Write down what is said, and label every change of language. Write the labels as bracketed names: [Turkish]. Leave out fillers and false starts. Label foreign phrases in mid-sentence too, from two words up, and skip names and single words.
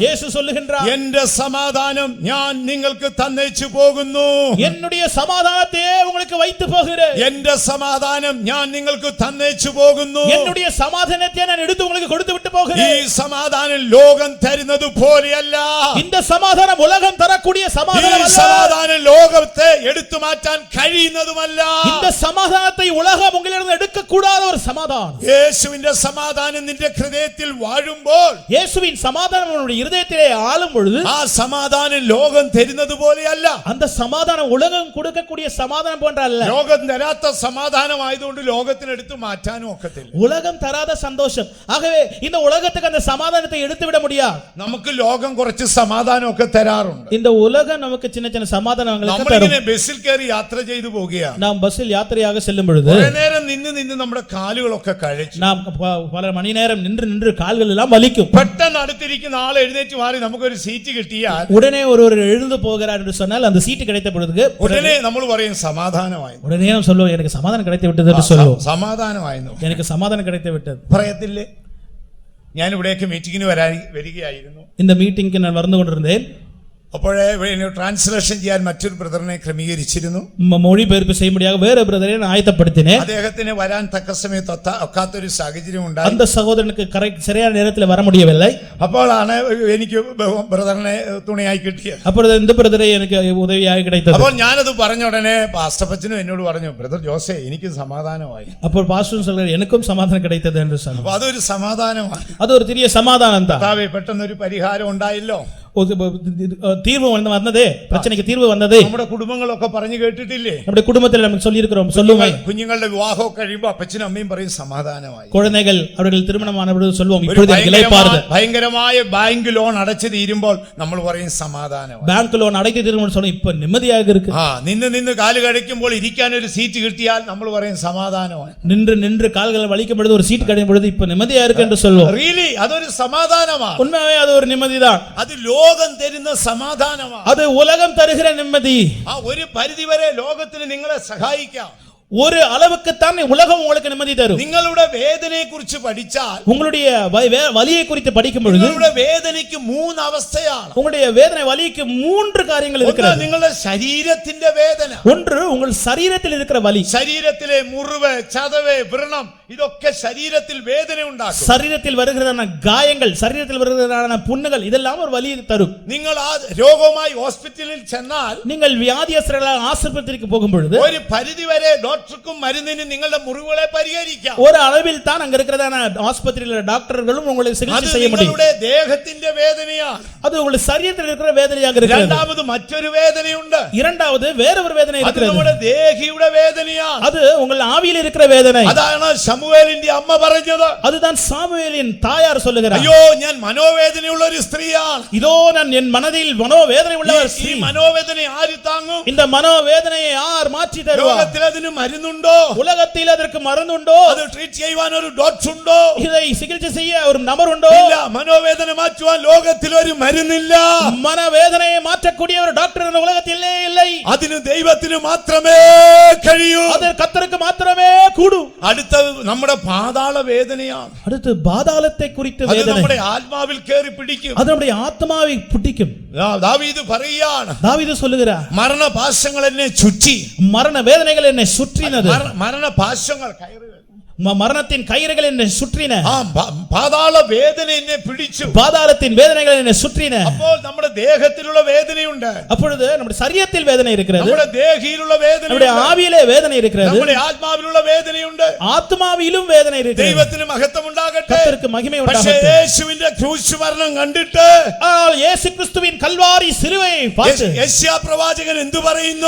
[Tamil] இயேசு சொல்லுகின்றார், [Malayalam] എന്റെ സമാധാനം ഞാൻ നിങ്ങൾക്ക് തന്നേച്ചു പോകുന്നു. [Tamil] என்னுடைய சமாதானத்தை உங்களுக்கு வைத்து போகிறேன். [Malayalam] എന്റെ സമാധാനം ഞാൻ നിങ്ങൾക്ക് തന്നേച്ചു പോകുന്നു. [Tamil] என்னுடைய சமாதானத்தை நான் எடுத்து உங்களுக்கு கொடுத்து விட்டு [Malayalam] ഈ [Tamil] போகிறேன். [Malayalam] സമാധാനം ലോകം തരുന്നത് പോലെയല്ല. [Tamil] இந்த சமாதானம் உலகம் தரக்கூடிய [Malayalam] ഈ [Tamil] சமாதானம் அல்ல. [Malayalam] സമാധാനം ലോകത്തെ എടുത്തു മാറ്റാൻ കഴിയുന്നതുമല്ല. [Tamil] இந்த சமாதானத்தை உலகம் உங்களிடம் எடுக்க கூடாத ஒரு சமாதானம். [Malayalam] യേശുവിന്റെ സമാധാനം നിന്റെ ഹൃദയത്തിൽ വാഴുമ്പോൾ [Tamil] இயேசுவின் சமாதானம் உன்னுடைய இருதயத்திலே ஆளும் பொழுது [Malayalam] ആ സമാധാനം ലോകം തരുന്നത് പോലെയല്ല. [Tamil] அந்த சமாதானம் உலகம் கொடுக்கக்கூடிய சமாதானம் போன்ற அல்ல. [Malayalam] ലോകം തരാത്ത സമാധാനമായതുകൊണ്ട് ലോകത്തിന് എടുത്തു മാറ്റാനും ഒക്കത്തില്ല. [Tamil] உலகம் தராத சந்தோஷம். ஆகவே இந்த உலகத்துக்கு அந்த சமாதானத்தை எடுத்து விட முடியாது. [Malayalam] നമുക്ക് ലോകം കുറച്ച് സമാധാനമൊക്കെ തരാറുണ്ട്. [Tamil] இந்த உலகம் நமக்கு சின்ன சின்ன சமாதானங்களை [Malayalam] നമ്മളിങ്ങനെ ബസ്സിൽ കയറി യാത്ര ചെയ്തു പോവുകയാണ്. [Tamil] நாம் பஸ்ஸில் யாத்திரையாக செல்லும் பொழுது [Malayalam] കുറെ നേരം നിന്ന് നമ്മുടെ കാലുകളൊക്കെ കഴിച്ചു. [Tamil] நாம் பல மணி நேரம் நின்று கால்கள் எல்லாம் வலிக்கும். [Malayalam] പെട്ടെന്ന് അടുത്തിരിക്കുന്ന ആൾ എഴുന്നേറ്റ് മാറി നമുക്കൊരു സീറ്റ് കിട്ടിയാൽ [Tamil] உடனே ஒருவர் எழுந்து போகிறார் என்று சொன்னால் அந்த சீட்டு கிடைத்த பொழுது [Malayalam] ഉടനെ നമ്മൾ പറയും സമാധാനമായി. [Tamil] உடனே நாம் சொல்லுவோம், எனக்கு சமாதானம் கிடைத்து விட்டது என்று சொல்லுவோம். [Malayalam] സമാധാനമായിരുന്നു. [Tamil] எனக்கு சமாதானம் கிடைத்து விட்டது [Malayalam] പറയത്തില്ലേ? ഞാൻ ഇവിടേക്ക് മീറ്റിങ്ങിന് വരികയായിരുന്നു. [Tamil] இந்த மீட்டிங்க்கு நான் வந்து கொண்டிருந்தேன். [Malayalam] അപ്പോഴേ ട്രാൻസ്ലേഷൻ ചെയ്യാൻ മറ്റൊരു ബ്രദറിനെ ക്രമീകരിച്ചിരുന്നു. [Tamil] மொழிபெயர்ப்பு செய்யும்படியாக வேற பிரதரை நான் ஆயத்தப்படுத்தினேன். [Malayalam] അദ്ദേഹത്തിന് വരാൻ തക്ക സമയത്ത് ഒക്കാത്തൊരു സാഹചര്യം ഉണ്ടായി. [Tamil] அந்த சகோதரனுக்கு சரியான நேரத்தில் வர முடியவில்லை. [Malayalam] അപ്പോഴാണ് എനിക്ക് ബ്രദറിനെ തുണയായി കിട്ടിയത്. [Tamil] அப்பொழுது இந்த பிரதரை எனக்கு உதவியாக கிடைத்தது. [Malayalam] അപ്പോൾ ഞാനത് പറഞ്ഞ ഉടനെ പാസ്റ്റപ്പച്ചനും എന്നോട് പറഞ്ഞു, ബ്രദർ ജോസേ എനിക്ക് സമാധാനമായി. [Tamil] അപ്പോൾ பாஸ்டர் சொல்றார், எனக்கும் சமாதானம் கிடைத்தது என்று சொன்னார். [Malayalam] അപ്പൊ അതൊരു സമാധാനമാണ്. [Tamil] அது ஒரு பெரிய சமாதானம் தான். [Malayalam] പെട്ടെന്നൊരു പരിഹാരം ഉണ്ടായല്ലോ. [Tamil] தீர்வு வந்ததே, பிரச்சனைக்கு தீர்வு வந்ததே. [Malayalam] നമ്മുടെ കുടുംബങ്ങളൊക്കെ പറഞ്ഞു കേട്ടിട്ടില്ലേ? [Tamil] நம்முடைய குடும்பத்தில் நமக்கு சொல்லி இருக்கிறோம், சொல்லுவோம். [Malayalam] കുഞ്ഞുങ്ങളുടെ വിവാഹം കഴിയുമ്പോൾ അപ്പച്ചനും അമ്മയും പറയും സമാധാനമായി. [Tamil] குழந்தைகள் அவர்கள் திருமணமான பொழுது சொல்லுவோம், இப்பொழுது எனக்கு இளைப்பாறுதல். [Malayalam] ഭയങ്കരമായ ബാങ്ക് ലോൺ അടച്ചു തീരുമ്പോൾ നമ്മൾ പറയും സമാധാനമായി. [Tamil] பேங்க் லோன் அடைத்து தீர்வு சொல்லுவோம், இப்ப நிம்மதியாக இருக்கு. [Malayalam] നിന്ന് കാല് കഴിക്കുമ്പോൾ ഇരിക്കാൻ ഒരു സീറ്റ് കിട്ടിയാൽ നമ്മൾ പറയും സമാധാനമായി. [Tamil] நின்று கால்கள் வலிக்கும் பொழுது ஒரு சீட் கிடைக்கும் பொழுது இப்ப நிம்மதியா இருக்கு என்று சொல்லுவோம். [Malayalam] റിയലി അതൊരു സമാധാനമാണ്. [Tamil] உண்மையாவே அது ஒரு நிம்மதிதான். [Malayalam] അത് ലോകം തരുന്ന സമാധാനമാണ്. [Tamil] அது உலகம் தருகிற நிம்மதி. [Malayalam] ഒരു പരിധിവരെ ലോകത്തിന് നിങ്ങളെ സഹായിക്കാം. [Tamil] ஒரு அளவுக்கு தான் உலகம் உங்களுக்கு நிம்மதி தரும். [Malayalam] നിങ്ങളുടെ വേദനയെ കുറിച്ച് പഠിച്ചാൽ, [Tamil] உங்களுடைய வலியை குறித்து படிக்கும் பொழுது [Malayalam] നിങ്ങളുടെ വേദനയ്ക്ക് 3 അവസ്ഥയാണ്. [Tamil] உங்களுடைய வேதனை வலிக்கு 3 காரியங்கள் இருக்கிறது. [Malayalam] നിങ്ങളുടെ ശരീരത്തിന്റെ വേദന. [Tamil] ஒன்று உங்கள் சரீரத்தில் இருக்கிற வலி. [Malayalam] ശരീരത്തിലെ മുറിവ്, ചതവ്, വ്രണം ഇതൊക്കെ ശരീരത്തിൽ വേദന ഉണ്ടാക്കും. [Tamil] சரீரத்தில் வருகிறதான காயங்கள், சரீரத்தில் வருகிறதான புண்ணுகள் இதெல்லாம் ஒரு வலி தரும். [Malayalam] നിങ്ങൾ ആ രോഗവുമായി ഹോസ്പിറ്റലിൽ ചെന്നാൽ, [Tamil] நீங்கள் வியாதியஸ்தர்களாக ஆஸ்பத்திரிக்கு போகும் பொழுது [Malayalam] ഒരു പരിധിവരെ ഡോക്ടർക്കും മരുന്നിനും നിങ്ങളുടെ മുറിവുകളെ പരിഹരിക്കാം. [Tamil] ஒரு அளவில் தான் அங்க இருக்கிறதான ஆஸ்பத்திரியில டாக்டர்களும் உங்களுக்கு சிகிச்சை செய்ய முடியும். [Malayalam] നിങ്ങളുടെ ദേഹത്തിന്റെ വേദനയാണ്. [Tamil] அது உங்கள் சரீரத்தில் இருக்கிற வேதனையாக இருக்கிறது. [Malayalam] രണ്ടാമത് മറ്റൊരു വേദനയുണ്ട്. [Tamil] இரண்டாவது வேற ஒரு வேதனை [Malayalam] അത് [Tamil] இருக்கிறது. [Malayalam] നമ്മുടെ ദേഹിയുടെ വേദനയാണ്. [Tamil] அது உங்கள் ஆவியில் இருக்கிற வேதனை. [Malayalam] അതാണ് ശമൂവേലിന്റെ അമ്മ പറഞ്ഞത്. [Tamil] அதுதான் சாமுவேலின் தாயார் சொல்லுகிறார். [Malayalam] അയ്യോ, ഞാൻ മനോവേദനയുള്ള ഒരു സ്ത്രീയാണ്. [Tamil] இதோ நான் என் மனதில் மனோவேதனை உள்ளவர் [Malayalam] ഈ [Tamil] ஸ்ரீ. [Malayalam] മനോവേദന ആര് താങ്ങും? [Tamil] இந்த மனோவேதனையை யார் மாற்றி தருவார்? [Malayalam] ലോകത്തിൽ അതിന് മരുന്നുണ്ടോ? [Tamil] உலகத்தில் அதற்கு மருந்துண்டோ? [Malayalam] അത് ട്രീറ്റ് ചെയ്യുവാൻ ഒരു ഡോക്ടർ ഉണ്ടോ? [Tamil] இதை சிகிச்சை செய்ய ஒரு நபர் உண்டோ? [Malayalam] ഇല്ല. മനോവേദന മാറ്റുവാൻ ലോകത്തിൽ ഒരു മരുന്നില്ല. [Tamil] மனவேதனையை மாற்றக்கூடிய ஒரு டாக்டர் இந்த உலகத்திலே இல்லை. [Malayalam] അതിന് ദൈവത്തിന് മാത്രമേ കഴിയൂ. [Tamil] அது கர்த்தருக்கு மாத்திரமே கூடும். [Malayalam] അടുത്ത നമ്മുടെ പാതാള വേദനയാണ്. [Tamil] அடுத்து பாதாளத்தை குறித்த [Malayalam] അത് [Tamil] வேதனை. [Malayalam] നമ്മുടെ ആത്മാവിൽ കേറി പിടിക്കും. [Tamil] அது நம்முடைய ஆத்மாவை பிடிக்கும். [Malayalam] ദാവീദ് പറയുകയാണ്, [Tamil] தாவீது சொல்லுகிறார், [Malayalam] മരണപാശങ്ങൾ എന്നെ ചുറ്റി. [Tamil] மரண வேதனைகள் என்னை சுற்றினது. [Malayalam] മരണപാശങ്ങൾ കയറുകൾ, [Tamil] மரணத்தின் கயிறுகள் என்னை சுற்றின. [Malayalam] പാതാള വേദന എന്നെ പിടിച്ചു. [Tamil] பாதாளத்தின் வேதனைகள் என்னை சுற்றின. [Malayalam] അപ്പോൾ നമ്മുടെ ദേഹത്തിലുള്ള വേദനയുണ്ട്. [Tamil] அப்பொழுது நம்முடைய சரீரத்தில் வேதனை இருக்கிறது. [Malayalam] നമ്മുടെ ദേഹിയിലുള്ള വേദന, [Tamil] நம்முடைய ആവിയിலே வேதனை இருக்கிறது. [Malayalam] നമ്മുടെ ആത്മാവിലുള്ള വേദനയുണ്ട്. [Tamil] ஆத்மாவிலும் வேதனை இருக்கிறது. [Malayalam] ദൈവത്തിന് മഹത്വം ഉണ്ടാകട്ടെ. [Tamil] கர்த்தருக்கு மகிமை [Malayalam] പക്ഷേ [Tamil] உண்டாகட்ടെ. [Malayalam] യേശുവിന്റെ ക്രൂശ് മരണം കണ്ടിട്ട്, [Tamil] இயேசு கிறிஸ்துவின் கல்வாரி சிலுவையை பார்த்து [Malayalam] യെശയ്യാ പ്രവാചകൻ എന്തു പറയുന്നു?